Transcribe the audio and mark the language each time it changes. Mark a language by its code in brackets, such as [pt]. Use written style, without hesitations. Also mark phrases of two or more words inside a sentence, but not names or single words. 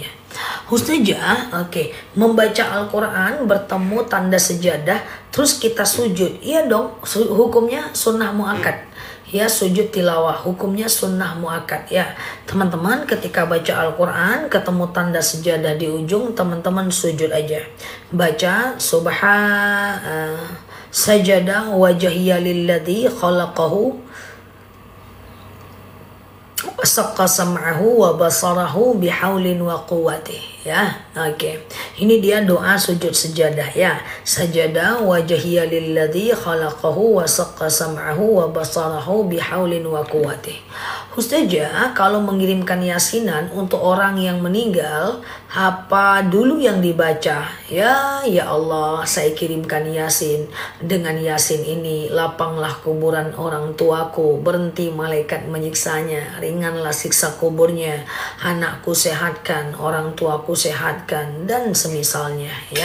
[id] Ustazah, oke, membaca Al-Quran bertemu tanda sejadah terus kita sujud, iya dong, hukumnya [ar] سنة مؤكدة [id] ya. Sujud tilawah hukumnya [ar] سنة مؤكدة [id] ya. Teman-teman ketika baca Al-Quran ketemu tanda sejadah di ujung, teman-teman sujud aja, baca [ar] سجد وجهي للذي خلقه وشق سمعه وبصره بحوله وقوته [id] ya. Oke. Ini dia doa sujud sejadah ya. [ar] سجد وجهي للذي خلقه وشق سمعه وبصره بحوله وقوته. [id] Ustazah, kalau mengirimkan yasinan untuk orang yang meninggal, apa dulu yang dibaca? Ya Allah, saya kirimkan yasin. Dengan yasin ini, lapanglah kuburan orang tuaku, berhenti malaikat menyiksanya, ringanlah siksa kuburnya, anakku sehatkan, orang tuaku sehatkan, dan semisalnya ya.